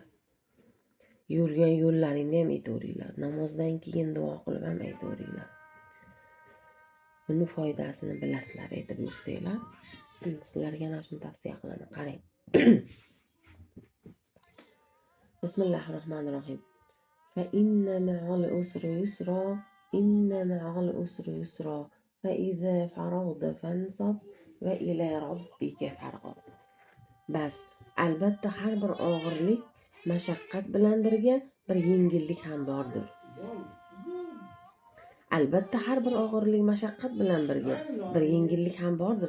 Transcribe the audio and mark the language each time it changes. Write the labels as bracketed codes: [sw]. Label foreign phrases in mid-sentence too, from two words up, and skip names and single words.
[uz] Yurgan yo'llaringni ham aytaveringlar. Namozdan keyin duo qilib ham aytaveringlar. Buni foydasini bilasizlar, aytib yursanglar. Sizlarga ham shuni tavsiya qilaman. Qarang. Bismillahirrohmanirrohim. [ar] فإن مع العسر يسرا إن مع العسر يسرا فإذا فرغت فانصب وإلى ربك فارغب. [uz] Bas, albatta har bir og'irlik mashaqqat bilan birga bir yengillik ham bordir. Albatta har bir og'irlik mashaqqat bilan birga bir yengillik ham bordir.